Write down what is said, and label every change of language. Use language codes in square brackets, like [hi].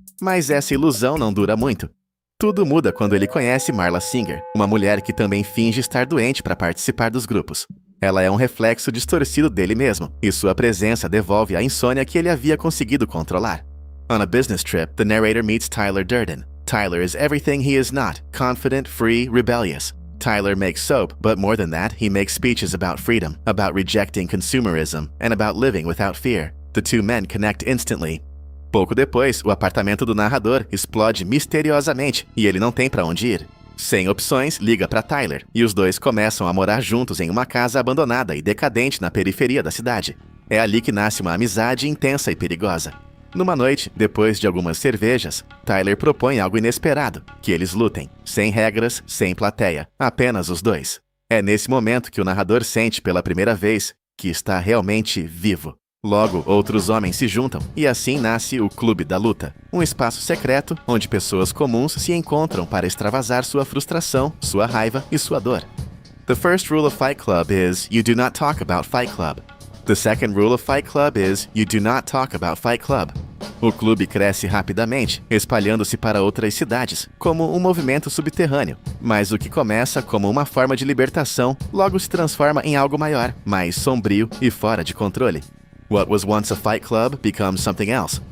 [pt] Mas essa ilusão não dura muito. Tudo muda quando ele conhece Marla Singer, uma mulher que também finge estar doente para participar dos grupos. Ela é um reflexo distorcido dele mesmo, e sua presença devolve a insônia que ele havia conseguido controlar. [en] On a business trip, the narrator meets Tyler Durden. Tyler is everything he is not, confident, free, rebellious. Tyler makes soap, but more than that, he makes speeches about freedom, about rejecting consumerism, and about living without fear. The two men connect instantly. [pt] Pouco depois, o apartamento do narrador explode misteriosamente e ele não tem pra onde ir. Sem opções, liga pra Tyler, e os dois começam a morar juntos em uma casa abandonada e decadente na periferia da cidade. É ali que nasce uma amizade intensa e perigosa. Numa noite, depois de algumas cervejas, Tyler propõe algo inesperado, que eles lutem, sem regras, sem plateia, apenas os dois. É nesse momento que o narrador sente pela primeira vez que está realmente vivo. Logo, outros homens se juntam, e assim nasce o Clube da Luta, um espaço secreto onde pessoas comuns se encontram para extravasar sua frustração, sua raiva e sua dor. [en] The first rule of Fight Club is, you do not talk about Fight Club. The second rule of Fight Club is, you do not talk about Fight Club. [pt] O clube cresce rapidamente, espalhando-se para outras cidades, como um movimento subterrâneo. Mas o que começa como uma forma de libertação, logo se transforma em algo maior, mais sombrio e fora de controle. [en] What was once a fight club becomes something else.